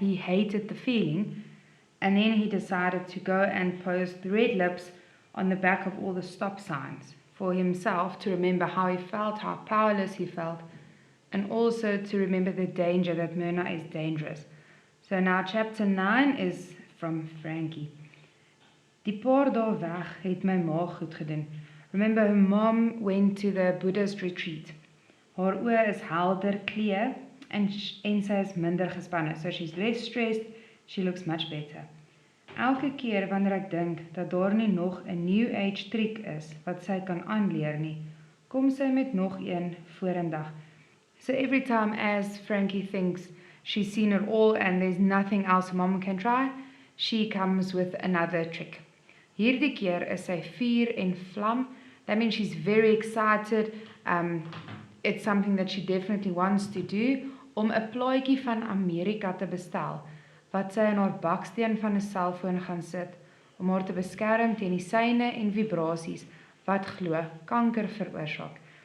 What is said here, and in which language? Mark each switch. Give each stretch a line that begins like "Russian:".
English: He hated the feeling. And then he decided to go and post the red lips on the back of all the stop signs for himself to remember how he felt, how powerless he felt, and also to remember the danger that Myrna is dangerous. So now chapter 9 is from Frankie.
Afrikaans: Die paar dae weg het my ma goed gedoen.
English: Remember, her mom went to the Buddhist retreat.
Afrikaans: Haar oë is helder kleur en sy is minder gespanne.
English: So she's less stressed, she looks much better.
Afrikaans: Elke keer wanneer ek dink dat daar nie nog 'n new age triek is wat sy kan aanleer nie, kom sy met nog een vorendag.
English: So every time as Frankie thinks she's seen it all and there's nothing else mom can try, she comes with another trick.
Afrikaans: Hierdie keer is sy vuur en vlam.
English: That means she's very excited. It's something that she definitely wants to do,
Afrikaans: om 'n plaatjie van Amerika te bestel, wat sy in haar baksteen van 'n selfoon gaan sit, om haar te beskerm teen die syne en vibrasies wat glo kanker veroorsaak.